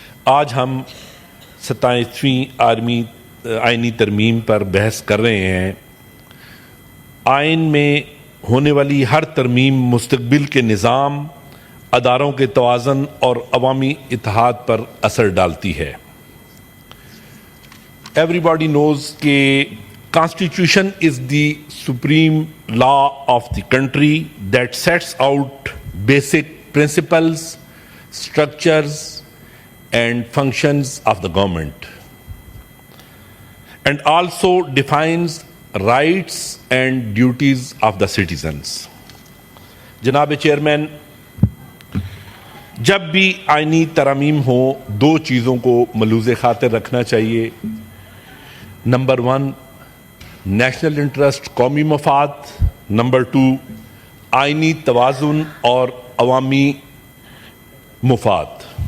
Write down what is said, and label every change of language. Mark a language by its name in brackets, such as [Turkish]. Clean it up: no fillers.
[Urdu] آج ہم 27ویں آئینی ترمیم پر بحث کر رہے ہیں. آئین میں ہونے والی ہر ترمیم مستقبل کے نظام, اداروں کے توازن اور عوامی اتحاد پر اثر ڈالتی ہے. [English] Everybody knows کہ Constitution is the supreme law of the country that sets out basic principles, structures, and functions of the government, and also defines rights and duties of the citizens. [Urdu] جناب چیئرمین, جب بھی آئینی ترامیم ہو دو چیزوں کو ملحوظ خاطر رکھنا چاہیے. نمبر 1 نیشنل انٹرسٹ, قومی مفاد. نمبر 2 آئینی توازن اور عوامی مفاد.